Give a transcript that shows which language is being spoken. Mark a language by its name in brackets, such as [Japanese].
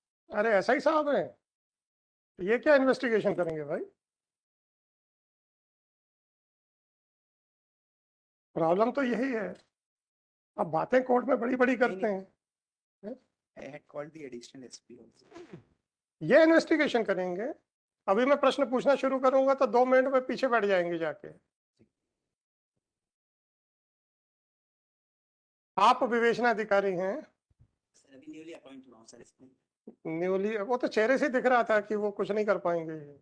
[Hindi] अरे ऐसा ही साहब है, ये क्या इन्वेस्टिगेशन करेंगे भाई? प्रॉब्लम तो यही है, अब बातें कोर्ट में बड़ी बड़ी करते हैं। [English] I had called the additional SP also. [Hindi] ये इन्वेस्टिगेशन करेंगे? अभी मैं प्रश्न पूछना शुरू करूंगा तो 2 मिनट में पीछे बैठ जाएंगे जाके। आप विवेचना अधिकारी हैं? सर अभी न्यूली अपॉइंट हुआ हूं सर इसमें। न्यूली? वो तो चेहरे से दिख रहा था कि वो कुछ नहीं कर पाएंगे।